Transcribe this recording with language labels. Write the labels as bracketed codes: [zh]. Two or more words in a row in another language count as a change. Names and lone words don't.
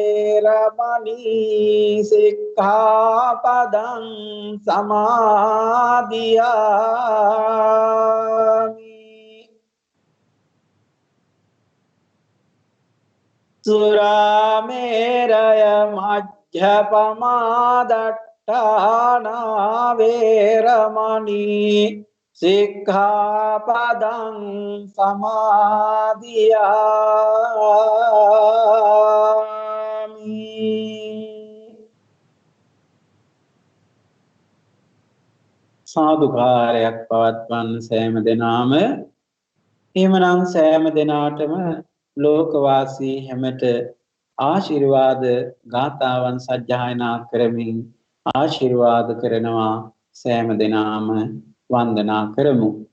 [pi] වේරමණී සික්ඛාපදං සමාදියාමි සුරාමේරය මජ්ජපමා දට්ඨානා වේරමණී සික්ඛාපදං [si] සමාදියාමි සාදුකාරයක් පවත්වන්න සෑම දෙනාම එහෙමනම් සෑම දෙනාටම ලෝකවාසී හැමට ආශිර්වාද ගාථාවන් සජ්ජායනා කරමින් ආශිර්වාද කරනවා සෑම දෙනාම වන්දනා කරමු